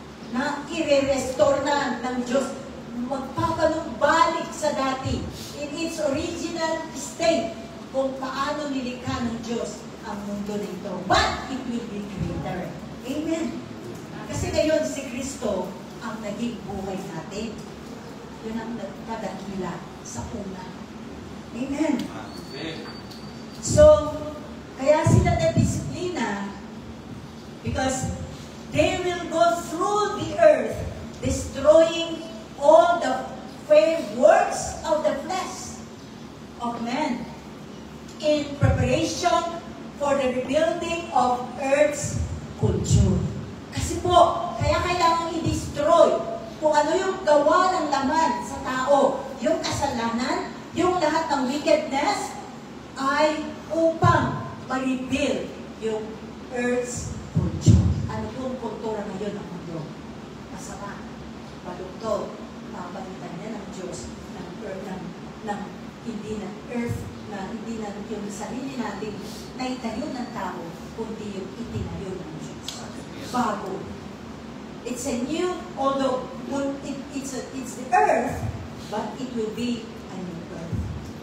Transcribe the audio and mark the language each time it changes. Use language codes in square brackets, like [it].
[tl] Na i-restore na ng Diyos, magpapalumbalik sa dati [en] in its original state [tl] kung paano nilikha ng Diyos ang mundo nito. [en] But it will be greater. [tl] Amen. Kasi ngayon si Kristo ang naging buhay natin. Yun ang nagpadakila sa una. Amen. So, kaya sila na-disiplina [en] because they will go through the earth destroying all the fair works of the flesh of men in preparation for the rebuilding of earth's culture. [tl] Kasi po, kaya kailangan i-destroy kung ano yung gawa ng laman sa tao, yung kasalanan, yung lahat ng wickedness, ay upang ma-rebuild yung earth's culture. Ano pong kultura ngayon ng mundo? Masama, balugtod, papalitan niya ng Diyos, ng earth, ng hindi ng earth, na hindi na yung sarili natin na itayo ng tao, kundi yung itinayo ng Diyos. Bago. [en] It's a new, although it's the earth, but it will be a new earth.